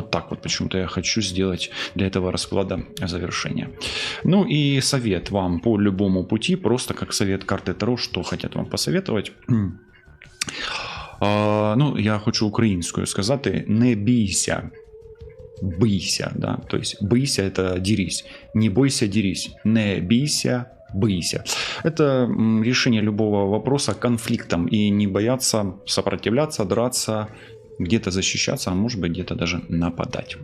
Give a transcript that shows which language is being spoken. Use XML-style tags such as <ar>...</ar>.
<ru>Вот так вот почему-то я хочу сделать для этого расклада завершение. Ну и совет вам по любому пути, просто как совет карты Таро, что хотят вам посоветовать.</ru> <uk>Ну, я хочу українською сказати: не бійся.</uk> <ru>Бийся, да, то есть бийся — это дерись, не бойся, дерись, не бейся, бейся. Это решение любого вопроса конфликтом и не бояться сопротивляться, драться, где-то защищаться, а может быть где-то даже нападать.</ru>